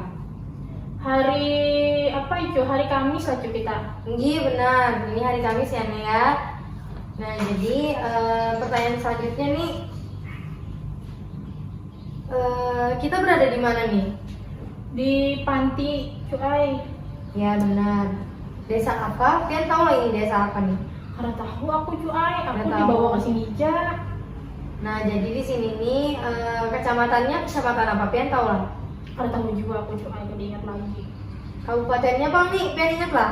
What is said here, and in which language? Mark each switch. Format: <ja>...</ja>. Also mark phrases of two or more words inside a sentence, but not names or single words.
<id>Hari apa itu? Hari Kamis lah Cuk kita. Iya benar, ini hari Kamis ya Nek ya. Nah jadi pertanyaan selanjutnya nih, kita berada di mana nih? Di panti Cuk ay. Ya benar. Desa apa? Pian tahu lah ini desa apa nih? Karena tahu aku Cuk ay, aku Nggak dibawa tahu. ke sini aja. Nah jadi di sini nih kecamatannya kecamatan apa? Pian tahu lah. Karena tahu juga aku Cuk ay, gak diingat lagi. Kabupatennya bang nih, Pian ingat lah.</id>